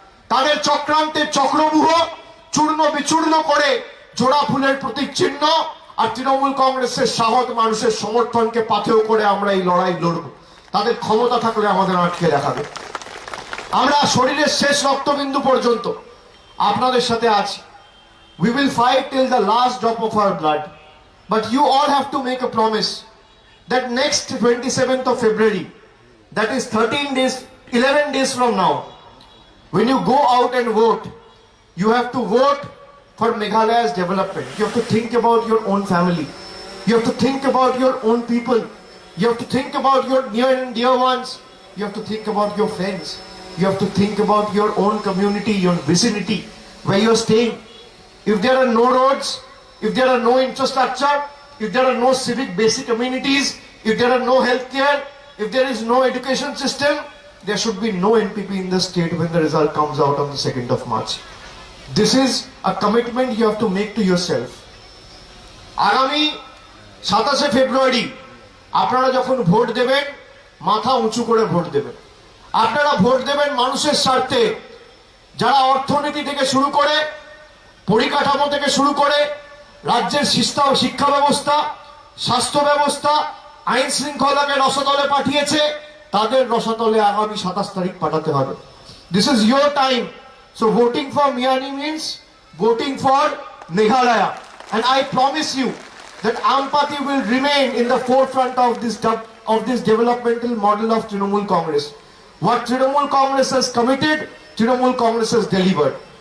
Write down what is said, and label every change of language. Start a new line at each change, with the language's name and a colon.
Bangla: তাদের চক্রান্তের চক্রব্যূহ চূর্ণ বিচূর্ণ করে জোড়া ফুলের প্রতীক চিহ্ন আর তৃণমূল কংগ্রেসের সাহস মানুষের সমর্থনকে পাথেয় করে আমরা এই লড়াই লড়ব। তাদের ক্ষমতা থাকলে আমাদের আটকে দেখাবে। আমরা শরীরের শেষ রক্তবিন্দু পর্যন্ত আপনাদের সাথে আছি।
English: We will fight till the last drop of our blood. But you all have to make a promise that next 27th of February, that is 11 days from now, when you go out and vote, you have to vote for Meghalaya's development. You have to think about your own family. You have to think about your own people. You have to think about your near and dear ones. You have to think about your friends. You have to think about your own community, your vicinity, where you're staying. If there are no roads, if there are no infrastructure, if there are no civic basic amenities, if there are no healthcare, if there is no education system, there should be no NPP in the state when the result comes out on the 2nd of March. This is a commitment you have to make to yourself.
Bangla: আগামী 27শে ফেব্রুয়ারি আপনারা যখন vote দেবেন, মাথা উঁচু করে vote দেবেন। আপনারা vote দেবেন মানুষের স্বার্থে। যারা অর্থনীতি থেকে শুরু করে, পরিকাঠামো থেকে শুরু করে, রাজ্যের শিক্ষা ব্যবস্থা, স্বাস্থ্য ব্যবস্থা, আইন শৃঙ্খলাকে রসাতলে পাঠিয়েছে, তাদের রসাতলে আগামী 27 তারিখ পাঠাতে হবে।
English: This is your time. So voting for Miani means voting for Meghalaya. And I promise you that Ampati will remain in the forefront of this developmental model of Trinamool Congress. What Trinamool Congress has committed, Trinamool Congress has delivered.